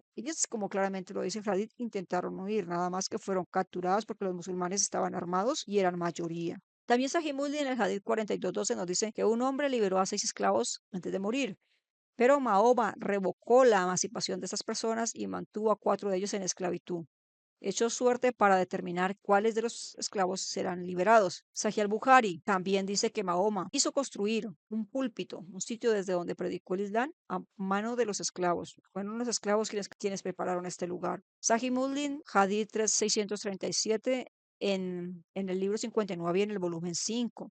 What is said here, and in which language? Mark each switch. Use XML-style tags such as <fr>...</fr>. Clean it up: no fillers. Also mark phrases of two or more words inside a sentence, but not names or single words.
<es>Ellas, como claramente lo dice Fradit, intentaron huir, nada más que fueron capturadas porque los musulmanes estaban armados y eran mayoría. También Sahih Muslim en el Hadith 42:12 nos dice que un hombre liberó a 6 esclavos antes de morir, pero Mahoma revocó la emancipación de estas personas y mantuvo a 4 de ellos en esclavitud. Echó suerte para determinar cuáles de los esclavos serán liberados. Sahih al-Bukhari también dice que Mahoma hizo construir un púlpito, un sitio desde donde predicó el Islam a mano de los esclavos. Fueron los esclavos quienes prepararon este lugar. Sahih Muslim, Hadith 3637, en el libro 59 y en el volumen 5.</es>